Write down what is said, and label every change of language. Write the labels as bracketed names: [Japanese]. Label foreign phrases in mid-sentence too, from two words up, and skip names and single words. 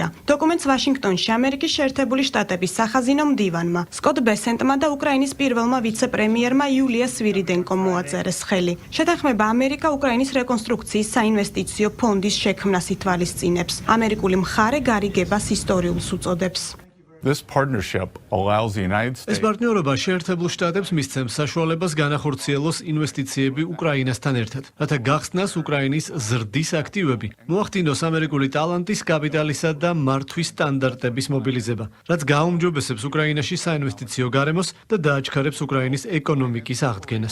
[Georgian] დოკუმენტს ვაშინგტონში ამერიკის შეერთებული შტატების სახაზინო მდივანმა, სკოტ ბესენტმა და უკრაინის პირველმა ვიცე-პრემიერმა იულია სვირიდენკომ მოაწერეს ხელი. შეთანხმება ამერიკა უკრაინის რეკონსტრუქციის საინვესტიციო ფონდის შექმნას ითვალისწინებს. ამერიკული მხარე გარიგებას ისტორიულს უწოდებს. [English] This partnership allows the United States. [Georgian] ეს პარტნიორობა შეერთებულ შტატებს მისცემს საშუალებას განახორციელოს ინვესტიციები უკრაინასთან ერთად, რათა გახსნას უკრაინის ზრდის აქტივები, მოახდინოს ამერიკული ტალანტის, კაპიტალისა და მართვის სტანდარტების მობილიზება, რაც გააუმჯობესებს უკრაინაში საინვესტიციო გარემოს და დააჩქარებს უკრაინის ეკონომიკის აღდგენას.